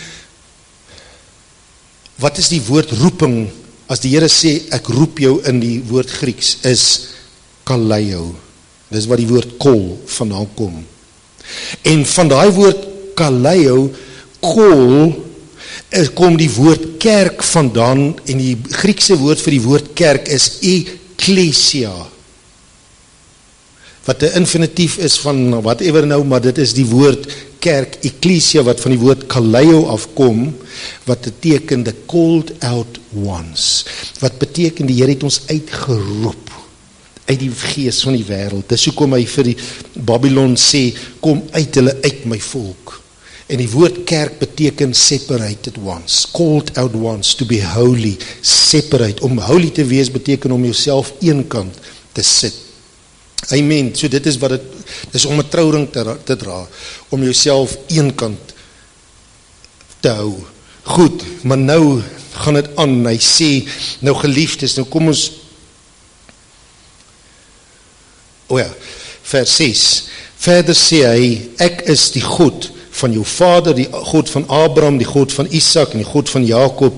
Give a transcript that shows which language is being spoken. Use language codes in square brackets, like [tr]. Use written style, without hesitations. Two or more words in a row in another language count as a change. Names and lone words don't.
[af] wat is die woord roeping, as die Here sê, ek roep jou in die woord Grieks, is kaleo, dis wat die woord kol vandaan kom, en van die woord kaleo, kol, kom die woord kerk vandaan, en die Griekse woord vir die woord kerk is ekklesia, wat 'n infinitief is van whatever nou, maar dit is die woord kerk, ekklesia, wat van die woord kaleo afkom, wat beteken [en] the called out ones, [af] wat beteken die Here het ons uitgeroep, uit die gees van die wêreld, dis hoekom hy vir die Babylon sê, kom uit hulle uit my volk, en die woord kerk beteken [en] separated ones, called out ones, to be holy, separate, [af] om holy te wees beteken om jouself eenkant te sit. Amen, so dit is wat dit is, om 'n trouring te dra, om jouself eenkant te hou. Goed, maar nou gaan dit aan, hy sê, nou geliefdes, nou kom ons, vers 6, verder sê hy, ek is die God van jou vader, die God van Abraham, die God van Isak en die God van Jakob.